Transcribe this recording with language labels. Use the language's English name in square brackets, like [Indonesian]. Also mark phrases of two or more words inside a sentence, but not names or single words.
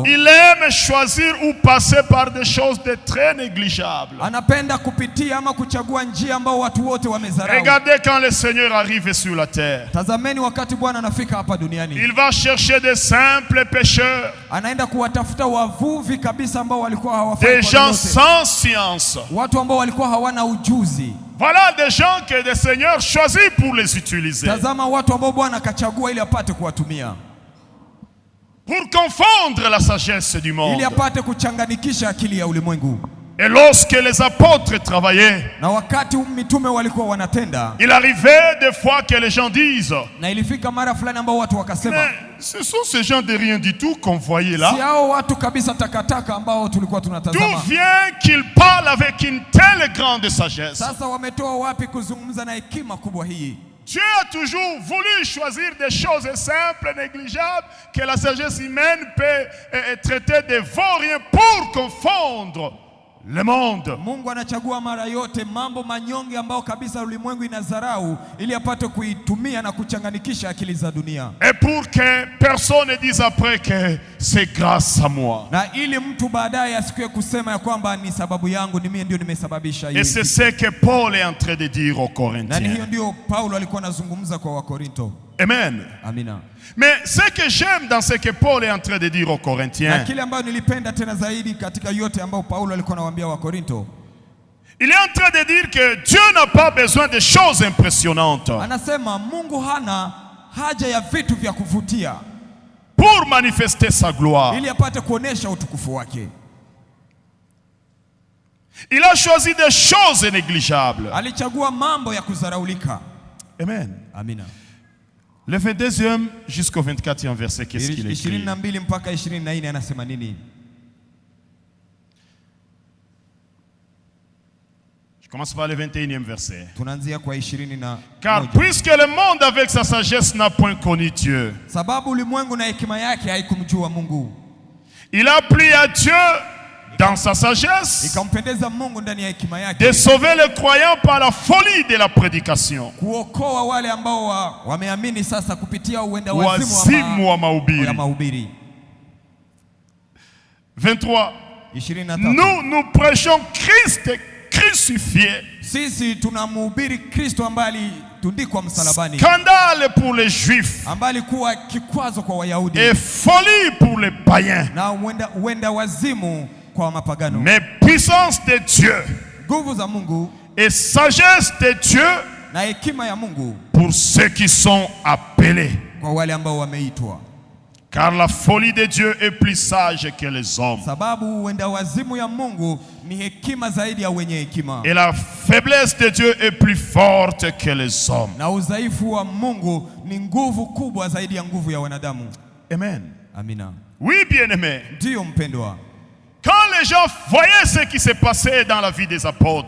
[French] il aime choisir ou passer par des choses de très négligeables. [Swahili] Anapenda kupitia ama kuchagua njia ambao watu wote wamezarau. [French] Regardez quand le Seigneur arrive sur la terre. [Swahili] Tazameni wakati Bwana anafika hapa duniani. [French] Il va chercher des simples pêcheurs. [Swahili] Anaenda kuwatafuta wavuvi kabisa ambao walikuwa hawafai [French] des gens sans science. [Swahili] Watu ambao walikuwa hawana ujuzi. [French] Voilà des gens que le Seigneur choisit pour les utiliser. [Swahili] Tazama watu ambao Bwana akachagua ili apate kuwatumia. [French] Pour confondre la sagesse du monde. [Swahili] Ili apate kuchanganikisha akili ya ulimwengu. [French] Et lorsque les apôtres travaillaient, [Swahili] na wakati mitume walikuwa wanatenda, [French] il arrivait des fois que les gens disent, [Swahili] na ilifika mara fulani ambao watu wakasema, [French] ce sont ces gens de rien du tout qu'on voyait là. [Swahili] Si hao watu kabisa takataka ambao tulikuwa tunatazama. [French] D'où vient qu'ils parlent avec une telle grande sagesse? [Swahili] Sasa wametoa wapi kuzungumza na hekima kubwa hii? [French] Dieu a toujours voulu choisir des choses simples, négligeables, que la sagesse humaine peut traiter de vauriens pour confondre le monde. [Swahili] Mungu anachagua mara yote mambo manyonge ambao kabisa ulimwengu inadharau ili apate kuitumia na kuchanganikisha akili za dunia. [French] Et pour que personne ne dise après que c'est grâce à moi. [Swahili] Na ili mtu baadaye asikie kusema ya kwamba ni sababu yangu, ni mimi ndio nimesababisha hii. [French] Et c'est ce que Paul est en train de dire aux Corinthiens. [Swahili] Na hiyo ndio Paulo alikuwa anazungumza kwa Wakorinto. [French] Amen. [Swahili] Amina. [French] Mais ce que j'aime dans ce que Paul est en train de dire aux Corinthiens, [Swahili] kile ambacho nilipenda tena zaidi katika yote ambao Paulo alikuwa anawaambia Wakorinto, [French] il est en train de dire que Dieu n'a pas besoin de choses impressionnantes. [Swahili] Anasema Mungu hana haja ya vitu vya kuvutia [French] pour manifester sa gloire. [Swahili] Ili apate kuonesha utukufu wake. [French] Il a choisi des choses négligeables. [Swahili] Alichagua mambo ya kudharaulika. [French] Amen. [Swahili] Amina. [French] Le 22e jusqu'au 24e verset, qu'est-ce qu'il écrit? [Swahili] 22 mpaka 24 anasema nini? [French] Je commence par le 21e verset. [Swahili] Tunaanzia kwa 20 [French] Car puisque le monde avec sa sagesse n'a point connu Dieu, [Swahili] sababu ulimwengu na hekima yake haikumjua Mungu, [French] il a plu à Dieu dans sa sagesse [Swahili] ikampendeza Mungu ndani ya hekima yake [French] de sauver les croyants par la folie de la prédication. [Swahili] Kuokoa wale ambao wameamini sasa kupitia uenda wazimu wa mahubiri. [French] 23. Nous prêchons Christ crucifié. [Swahili] Sisi tunamhubiri Kristo ambaye alitundikwa msalabani. [French] Scandale pour les Juifs. [Swahili] Ambaye alikuwa kikwazo kwa Wayahudi. [French] Et folie pour les païens. [Swahili] Na uenda wazimu kwa mapagano. [French] Mais puissance de Dieu. [Swahili] Nguvu za Mungu. [French] Et sagesse de Dieu. [Swahili] Na hekima ya Mungu. [French] Pour ceux qui sont appelés. [Swahili] Kwa wale ambao wameitwa. [French] Car la folie de Dieu est plus sage que les hommes. [Swahili] Sababu uenda wazimu ya Mungu ni hekima zaidi ya wenye hekima. [French] Et la faiblesse de Dieu est plus forte que les hommes. [Swahili] Na udhaifu wa Mungu ni nguvu kubwa zaidi ya nguvu ya wanadamu. [French] Amen. [Swahili] Amina. [French] Oui, bien-aimé. [Swahili] Ndio mpendwa. [French] Quand les gens voyaient ce qui s'est passé dans la vie des apôtres,